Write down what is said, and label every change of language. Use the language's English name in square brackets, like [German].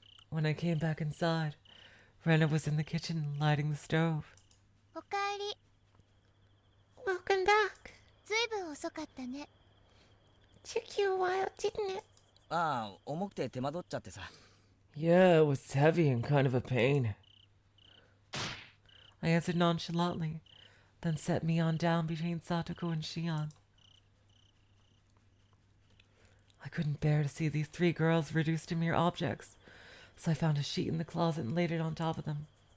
[English] When I came back inside, Rena was in the kitchen lighting the stove. [Japanese] おかえり。 [English] Welcome back. [Japanese] ずいぶん遅かったね。 [English] Took you a while, didn't it? [Japanese] ああ、重くて手間取っちゃってさ。 [English] Yeah, it was heavy and kind of a pain. I answered nonchalantly, then set Mion down between Satoko and Shion. I couldn't bear to see these three girls reduced to mere objects, so I found a sheet in the closet and laid it on top of them.